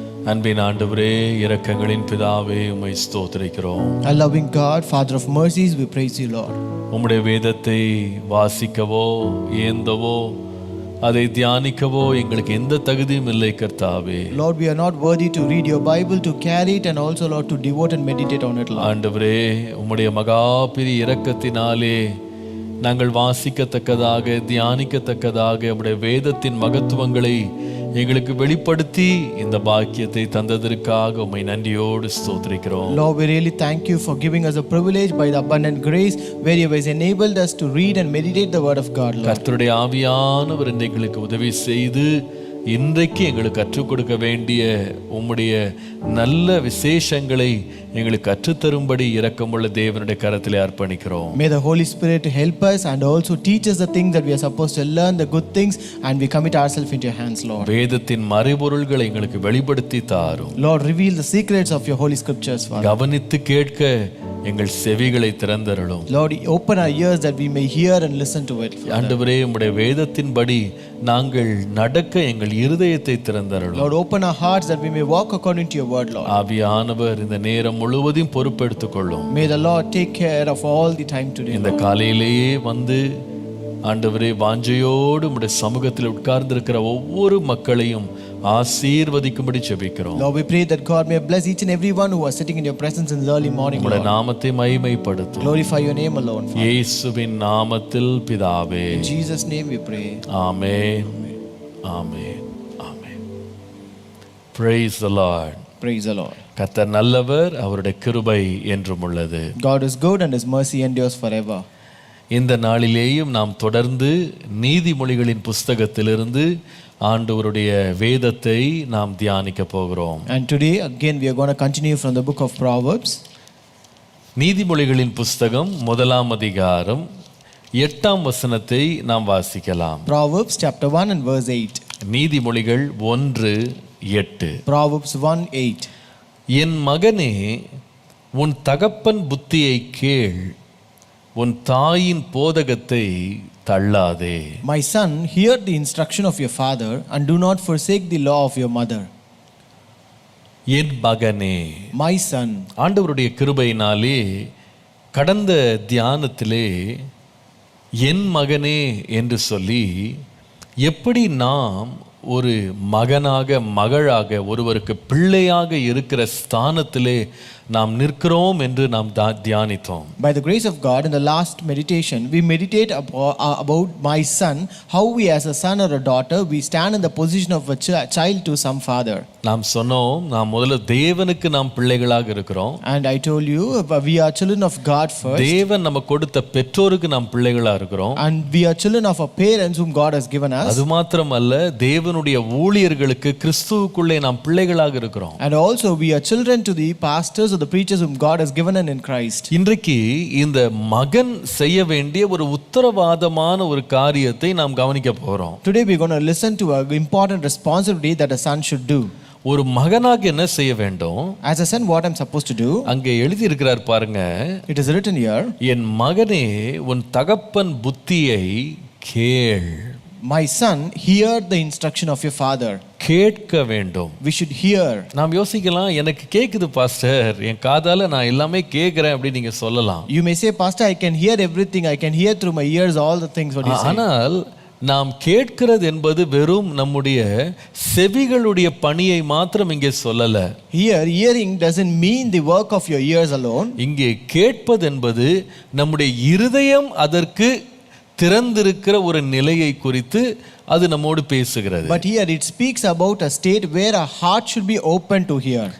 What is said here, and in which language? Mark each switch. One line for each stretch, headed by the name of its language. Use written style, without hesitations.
Tamil: அன்பின் ஆண்டவரே, இரக்கங்களின் பிதாவே, உம்மை ஸ்தோத்திரிக்கிறோம்.
English: Our loving God, Father of mercies, we praise you, Lord.
Tamil: உம்முடைய வேதத்தை வாசிக்கவோ ஏந்தவோ அதை தியானிக்கவோ எங்களுக்கு எந்த தகுதியும் இல்லை கர்த்தாவே.
English: Lord, we are not worthy to read your Bible, to carry it, and also, Lord, to devote and meditate on it, Lord.
Tamil: ஆண்டவரே, உம்முடைய மகா பெரிய இரக்கத்தினாலே நாங்கள் வாசிக்கத்தக்கதாக தியானிக்கத்தக்கதாக உம்முடைய வேதத்தின் மகத்துவங்களை எங்களுக்கு வெளிப்படுத்தி இந்த பாக்கியத்தை தந்ததற்காக உம்மை நன்றியோடு ஸ்தோத்திரிக்கிறோம்.
English: Lord, we really thank you for giving us a privilege by the abundant grace where you has enabled us to read and meditate the word of God, Lord.
Tamil: கர்த்தருடைய ஆவியானவர் எங்களுக்கு உதவி செய்து இன்றைக்கு எங்களுக்கு கற்றுக் கொடுக்க வேண்டிய உம்முடைய நல்ல விசேஷங்களை எங்களுக்கு கற்றுத்தரும்படி இரக்கமுள்ள தேவனுடைய கரத்திலே அர்ப்பணிக்கிறோம்.
English: May the Holy Spirit help us and also teach us the things that we are supposed to learn, the good things, and we commit ourselves into your hands, Lord.
Tamil: வேதத்தின் மறைபொருள்களை எங்களுக்கு வெளிப்படுத்தி தாரும்.
English: Lord, reveal the secrets of your holy scriptures, Father.
Tamil: கவனித்து கேட்க எங்கள் செவிகளை திறந்தருளும்.
English: Lord, open our ears that we may hear and listen to it, Father.
Tamil: ஆண்டவரே, உம்முடைய வேதத்தின்படி நாங்கள் நடக்க எங்கள் இருதயத்தை திறந்தருளும்.
English: Lord, open our hearts that we may walk according to your word, Lord.
Tamil: ஆவியானவர் இந்த நேரம் முழுவதும் பொறுப்பெடுத்துக் கொள்ளும்.
English: May the Lord take care of all the time today.
Tamil: இந்த காலையிலேயே வந்து ஆண்டவரே, வாஞ்சையோடு உம்முடைய சமூகத்தில் உட்கார்ந்திருக்கிற ஒவ்வொரு மக்களையும் ஆசீர்வதிக்கும்படி ஜெபிக்கிறோம்.
English: Lord, we pray that God may bless each and every one who are sitting in your presence in the early morning,
Tamil: உம்முடைய
English: Lord.
Tamil: நாமத்தை மகிமைப்படுத்தும்.
English: Glorify your name alone, Father.
Tamil: இயேசுவின் நாமத்தில் பிதாவே.
English: In Jesus' name we pray.
Tamil: Amen. Amen. Amen.
English: Praise the Lord. Praise the Lord.
Tamil: கர்த்தர் நல்லவர், அவருடைய கிருபை என்றும் உள்ளது.
English: God is good and his mercy endures forever.
Tamil: இந்த நாளிலேயும் நாம் தொடர்ந்து நீதிமொழிகளின் புஸ்தகத்திலிருந்து ஆண்டவருடைய வேதத்தை நாம் தியானிக்க போகிறோம்.
English: And today again we are going to continue from the book of Proverbs.
Tamil: நீதிமொழிகளின் புஸ்தகம் 1ஆம் அதிகாரம் 8ஆம் வசனத்தை நாம் வாசிக்கலாம்.
English: Proverbs chapter 1 and verse 8.
Tamil: நீதிமொழிகள் 1:8.
English: Proverbs 1:8.
Tamil: என் மகனே, உன் தகப்பன் புத்தியை கேள், உன் தாயின் போதகத்தை தள்ளாதே.
English: My son, hear the instruction of your father and do not forsake the law of your mother.
Tamil: என் மகனே.
English: My son.
Tamil: ஆண்டவருடைய கிருபையினாலே கடந்த தியானத்திலே என் மகனே என்று சொல்லி எப்படி நாம் ஒரு மகனாக மகளாக ஒருவருக்கு பிள்ளையாக இருக்கிற ஸ்தானத்திலே நாம் நிற்கிறோம் என்று நாம் தியானித்தோம்.
English: By the grace of God, in the last meditation we meditate about my son, how we as a son or a daughter we stand in the position of a child to some father.
Tamil: நாம் சொன்னோம், நாம் முதல்ல தேவனுக்கு நாம் பிள்ளைகளாக இருக்கிறோம்.
English: And I told you we are children of God first.
Tamil: தேவன் நமக்கு கொடுத்த பெற்றோருக்கு நாம் பிள்ளைகளா இருக்கிறோம்.
English: And we are children of our parents whom God has given us.
Tamil: அது மாத்திரமல்ல, தேவனுடைய ஊழியர்களுக்கு கிறிஸ்துவுக்குள்ளே நாம் பிள்ளைகளாக இருக்கிறோம்.
English: And also we are children to the pastors or the preachers whom God has given in Christ.
Tamil: இன்றைக்கு இந்த மகன் செய்ய வேண்டிய ஒரு உத்தரவாதமான ஒரு காரியத்தை நாம் கவனிக்க போறோம்.
English: Today we are going to listen to an important responsibility that a son should do.
Tamil: ஒரு மகனாக என்ன செய்ய வேண்டும்?
English: As a son, what I'm supposed to do?
Tamil: அங்கே எழுதி இருக்கிறார் பாருங்க.
English: It is written here.
Tamil: என் மகனே, உன் தகப்பன் புத்தியை கேள்.
English: My son, hear the instruction of your father.
Tamil: கேட்க வேண்டும்.
English: We should hear.
Tamil: நாம் யோசிக்கலாம், எனக்கு கேக்குது பாஸ்டர், என் காதால நான் எல்லாமே கேட்கிறேன் அப்படி நீங்க சொல்லலாம்.
English: You may say, Pastor, I can hear everything. I can hear through my ears all the things what you say.
Tamil: ஆனால் நாம் கேட்கிறது என்பது வெறும் நம்முடைய செவிகளுடைய பணியை மாத்திரம் இங்கே சொல்லல.
English: Here, hearing doesn't mean the work of your ears alone.
Tamil: இங்கே கேட்பது என்பது நம்முடைய இருதயம் அதற்கு திறந்திருக்கிற ஒரு நிலையை குறித்து அது நம்மோடு பேசுகிறது.
English: But here it speaks about a state where a heart should be open to hear.